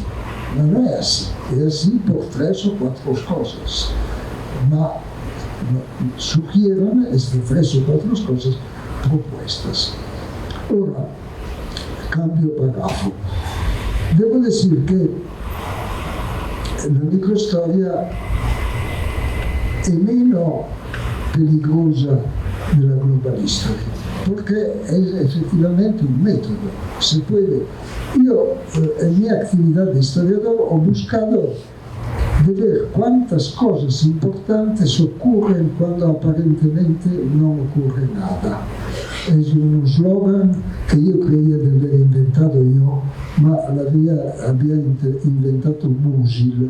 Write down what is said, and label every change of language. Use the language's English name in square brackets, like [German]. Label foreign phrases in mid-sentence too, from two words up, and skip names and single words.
[Spanish] No es así. Es así por 3 o 4 cosas. Ma sugieren estas 3 o 4 cosas propuestas. Ahora, cambio párrafo. Debo decir que la microhistoria [Italian] è meno peligrosa della [English] global history, [Italian] perché è effettivamente un metodo. [Spanish] Se puede. Io, en mi actividad de historiador, ho buscado de ver cuántas cosas importantes ocurren cuando aparentemente no ocurre nada. Es un slogan que yo creía de haber inventado yo, ma había inventato Musil.